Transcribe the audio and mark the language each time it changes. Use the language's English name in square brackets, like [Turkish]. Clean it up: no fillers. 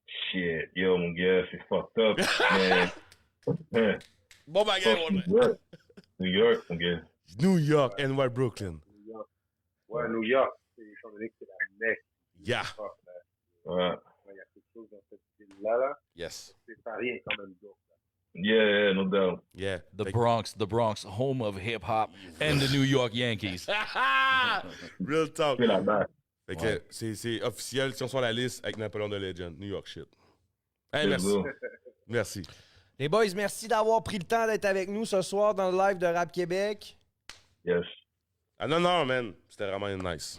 [French] Shit, yo, mon gars, c'est fucked up. Mais... Bon bagarre, New York. New York, mon gars. New York, NY, Brooklyn. New York. Ouais, New York, étant donné que c'est la mecque. [English] Yeah. [French] Ouais. Il y a quelque chose dans cette ville-là. [English] Yes. [French] C'est pas rien quand même d'autre. [English] Yeah, no doubt. Yeah. The Bronx, home of hip hop and the New York Yankees. Real talk. [French] C'est la base. Fait que c'est officiel, si on sort la liste avec Napoléon de Legend, New York shit. Hey, C'est merci. beau. Merci. Les boys, merci d'avoir pris le temps d'être avec nous ce soir dans le live de Rap Québec. [English] Yes. [French] Ah non, man. C'était vraiment nice.